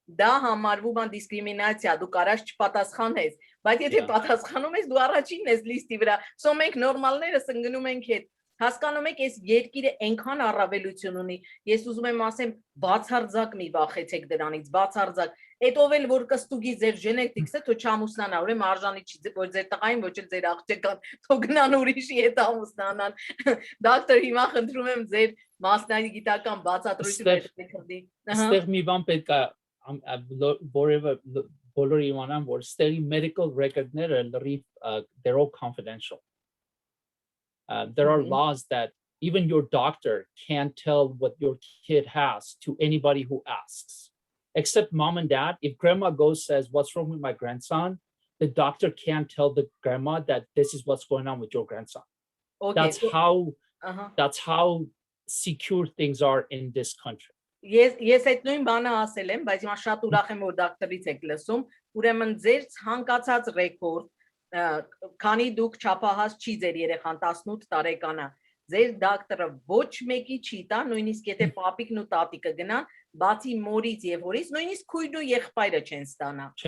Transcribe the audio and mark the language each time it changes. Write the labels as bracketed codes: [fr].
[hy] դա համարվում է դիսկրիմինացիա դու կարաս չպատասխանես բայց եթե պատասխանում ես դու առաջինն ես լիստի վրա սո մենք նորմալներս ընկնում ենք հետ Հասկանում եք, այս երկիրը այնքան առավելություն ունի, ես ուզում եմ ասեմ, բացարձակ մի վախեցեք դրանից, բացարձակ, այդով էլ որ կստուգի ձեր genetics-ը, թո չամուսնանա, ուրեմն արժանի չի, ոչ ձեր տղային, ոչ էլ ձեր աղջկան, թո գնան ուրիշի հետ ամուսնանան։ Դոկտոր, հիմա խնդրում եմ ձեր մասնագիտական բացատրությունը քրդի։ Այստեղ մի բան պետք է որևէ բոլորը իմանան, որ ստեղի medical record-ները լրիվ [en] they're all confidential. There are laws that even your doctor can't tell what your kid has to anybody who asks, except mom and dad. If grandma says, what's wrong with my grandson? The doctor can't tell the grandma that this is what's going on with your grandson. Okay. That's how secure things are in this country. [hy] Ես այդ նույն բանը ասել եմ, բայց հիմա շատ ուրախ եմ որ դոկտորից եք լսում, ուրեմն ձեր ցանկացած ռեկորդ, քանի դուք չափահաս չի ձեր երեխան 18 տարեկան է, ձեր դոկտորը ոչ մեկի չի տա, նույնիսկ եթե պապիկն ու տատիկը գնան, բացի մորից եւ հորից, նույնիսկ քույրն ու եղբայրը չեն ստանա։